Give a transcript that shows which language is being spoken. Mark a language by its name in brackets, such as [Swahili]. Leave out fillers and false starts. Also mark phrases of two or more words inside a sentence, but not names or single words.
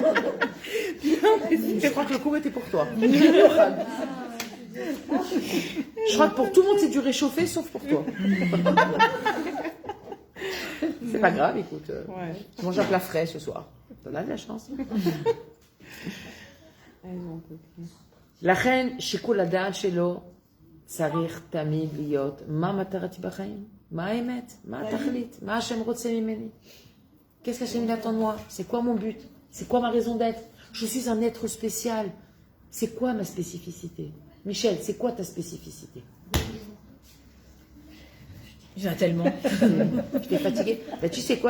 [French] Je crois que le cours était pour toi. Je crois que pour tout le monde, c'est du réchauffé, sauf pour toi. C'est pas grave, écoute. Tu manges un plat frais ce soir. T'en as de la chance. La reine, [Hebrew] שיקול הדעת שלו, צריך תמיד להיות מה מטרתי בחיים, מה האמת, מה התכלית, מה השם רוצה ממני. [French] Qu'est-ce qu'Hachem attend de moi? C'est quoi mon but? C'est quoi ma raison d'être? Je suis un être spécial. C'est quoi ma spécificité? Michel, c'est quoi ta spécificité? Il y en a tellement. Je t'ai fatiguée. Ben, tu sais quoi?